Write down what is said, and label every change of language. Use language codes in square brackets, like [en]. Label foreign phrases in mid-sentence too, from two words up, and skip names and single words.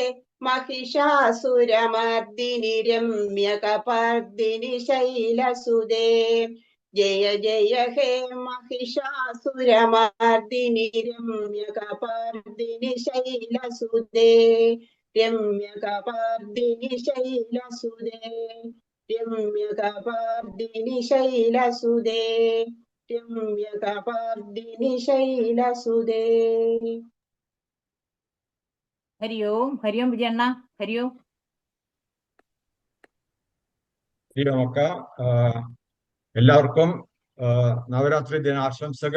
[sa] महिषासुरमर्दिनि रम्यकपर्दिनि शैलसुदे जय जय हे महिषासुरमर्दिनि रम्यकपर्दिनि शैलसुदे रम्यकपर्दिनि शैलसुदे രമ്യകപർദിനി ശൈലസുദേ രമ്യകപർദിനി ശൈലസുദേ [ml] ഹരി ഓം വിജയണ്ണ ഹരി ഓം. ശ്രീരാമക്ക, എല്ലാവർക്കും നവരാത്രി ദിനാശംസകൾ.